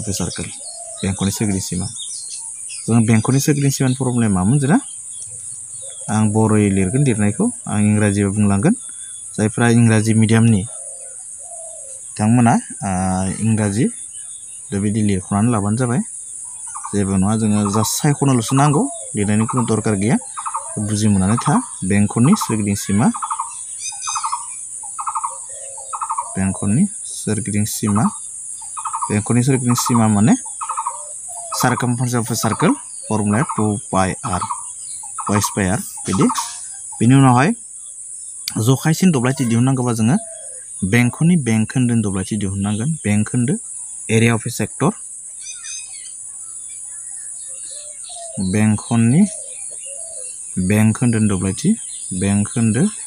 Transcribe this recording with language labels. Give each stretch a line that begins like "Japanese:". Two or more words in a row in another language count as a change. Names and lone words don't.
English: a circle
Bodo: बेंखननि सोरगिदिं सिमा जों बेंखननि सोरगिदिं सिमानि फर्मुलाया मामोन जोंना आं बर'यै लिरगोन लिरनायखौ आं इंराजियाव बुंलांगोन जायफ्रा इंराजि मिडियामनि बिथांमोना इंराजि बेबायदि लिरख'नानै लाबानो जाबाय जेबो नङा जोङो जास्ट सायख'नोल'सो नांगौ लिरनायनि खुनु दरकार गैया बुजि मोननानै था बेंखननि सोरगिदिं सिमा बेंखननि सोरगिदिं सिमा माने
English: circumference of a circle
Bodo: फर्मुलाया
English: 2πr twice pi r
Bodo: बिदि बेनि उनावहाय जखायसिन दब्लायथि दिहुननांगौबा जोङो बेंखननि बेंखोन्दोनि दब्लायथि दिहुननांगोन बेंखोन्दो
English: area of a sector
Bodo: बेंखननि बेंखोन्दोनि दब्लायथि बेंखोन्दोनि